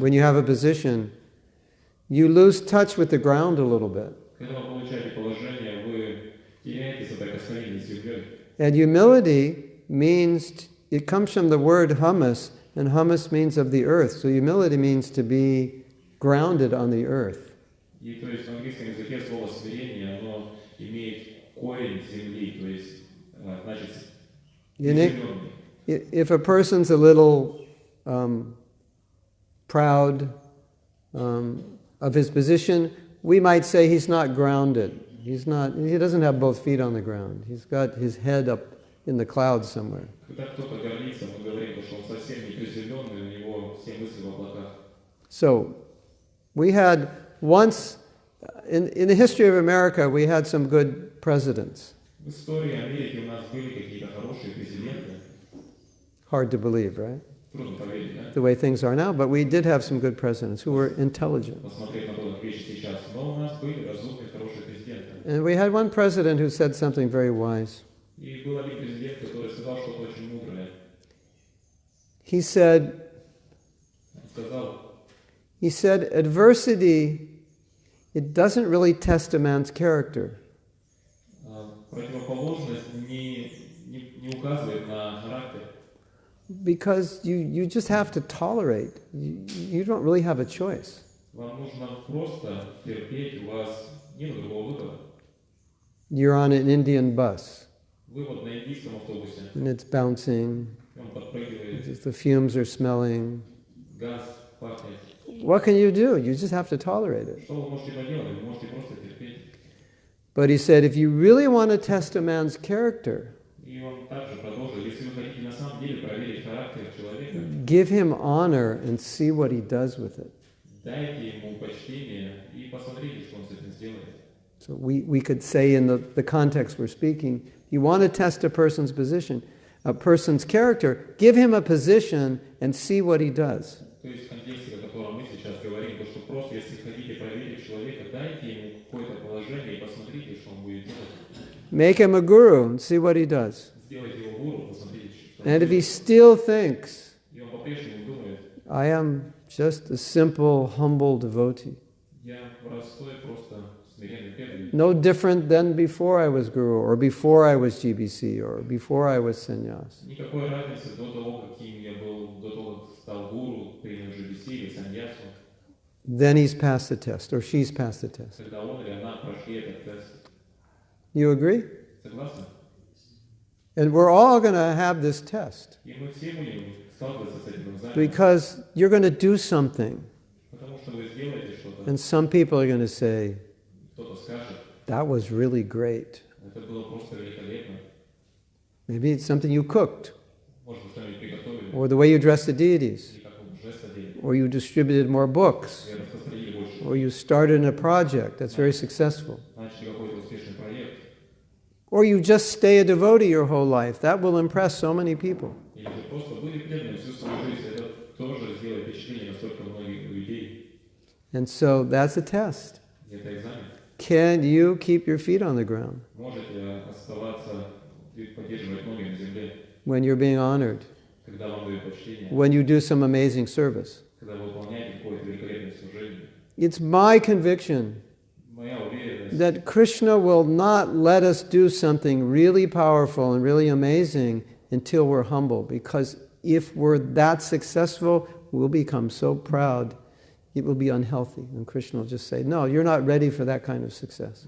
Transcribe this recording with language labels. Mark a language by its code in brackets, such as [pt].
[en] When you have a position, you lose touch with the ground a little bit. [ru] Когда вы получаете положение, вы теряете соприкосновение с землей. [en] And humility means, it comes from the word hummus, and hummus means of the earth. So humility means to be grounded on the earth. [ru] И то есть в английском языке слово смирение, оно имеет корень земли, то есть значит приземленный. [en] If a person's a little proud of his position, we might say he's not grounded. He doesn't have both feet on the ground. He's got his head up in the clouds somewhere. [ru] Когда кто-то гордится, мы говорим, что он совсем не приземленный, у него все мысли в облаках. [en] So, we had once, in the history of America, we had some good presidents. [ru] В истории Америки у нас были какие-то хорошие президенты. [en] Hard to believe, right? [ru] Трудно поверить, да? [en] The way things are now, but we did have some good presidents who were intelligent. [ru] Посмотреть на то, как вещи сейчас. Но у нас были разумные, хорошие президенты. [en] And we had one president who said something very wise. [ru] И был один президент, который сказал что-то очень мудрое. [en] He said, [ru] Он [en] He said, adversity, it doesn't really test a man's character. [ru] Противоположность не указывает на характер. [en] Because you just have to tolerate. You don't really have a choice. [ru] Вам нужно просто терпеть, у вас нет другого выхода. [en] You're on an Indian bus, [ru] Вы вот на индийском автобусе, [en] and it's bouncing, [ru] он подпрыгивает, [en] the fumes are smelling. [ru] газ пахнет. [en] What can you do? You just have to tolerate it. [ru] Что вы можете поделать? Вы можете просто терпеть. [en] But he said, if you really want to test a man's character, [ru] И он также продолжил, если вы хотите на самом деле проверить характер человека, [en] give him honor and see what he does with it. [ru] дайте ему почтение и посмотрите, что он с этим сделает. [en] So we could say in the context we're speaking, you want to test a person's position, a person's character, give him a position and see what he does. [ru] То есть в контексте, о котором мы сейчас говорим, то что просто если хотите проверить человека, дайте ему какое-то положение и посмотрите, что он будет делать. [en] Make him a guru and see what he does. [ru] Сделайте его гуру, посмотрите, что он [en] And if he [ru] делает. [en] still thinks, [ru] И он по-прежнему думает, [en] I am just a simple, humble devotee, [ru] я простой, просто смиренный преданный. [en] no different than before I was guru, or before I was GBC, or before I was sannyas. [ru] Никакой разницы до того, каким я был, до того, как стал гуру, принял GBC или саньясу, [en] Then he's passed the test, or she's passed the test. [ru] когда он или она прошли этот тест. [en] You agree? [ru] Согласны? [en] And we're all going to have this test, [ru] И мы все будем сталкиваться с этим экзаменом, [en] because you're going to do something, [ru] потому что вы сделаете что-то, [en] and some people are going to say, [ru] кто-то скажет, [en] that was really great. [ru] это было просто великолепно. [en] Maybe it's something you cooked, [ru] Может, вы что-нибудь приготовили, [en] or the way you dressed the deities, [ru] или как вы жест одели, [en] or you distributed more books, [ru] или распространили больше, [en] or you started a project that's very successful, [ru] начали какой-то успешный проект, [en] or you just stay a devotee your whole life. That will impress so many people. [ru] или же просто были преданными всю свою жизнь. Это тоже сделает впечатление на столько многих людей. [en] And so that's a test. [ru] И это экзамен. [en] Can you keep your feet on the ground [ru] Можете оставаться и поддерживать ноги на земле, [en] when you're being honored, [ru] когда вам дают почтение, [en] when you do some amazing service? [ru] когда вы выполняете какое-то великолепное служение. [en] It's my conviction [ru] Моя уверенность, [en] that Krishna will not let us do something really powerful and really amazing until we're humble, because if we're that successful, we'll become so proud, it will be unhealthy. And Krishna will just say, no, you're not ready for that kind of success.